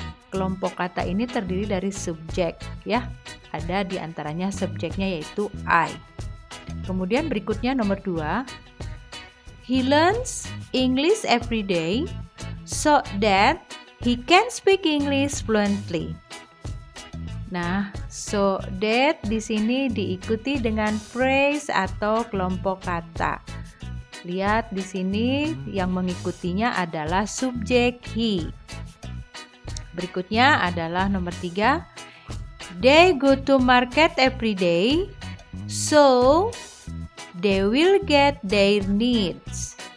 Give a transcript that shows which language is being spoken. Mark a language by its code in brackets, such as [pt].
[id] Kelompok kata ini terdiri dari subjek, ya. Ada di antaranya subjeknya yaitu I. Kemudian berikutnya nomor 2. [en] He learns English every day so that he can speak English fluently. [id] Nah, so that di sini diikuti dengan phrase atau kelompok kata. Lihat di sini yang mengikutinya adalah subjek he. Berikutnya adalah nomor 3. [en] They go to market every day, so they will get their needs.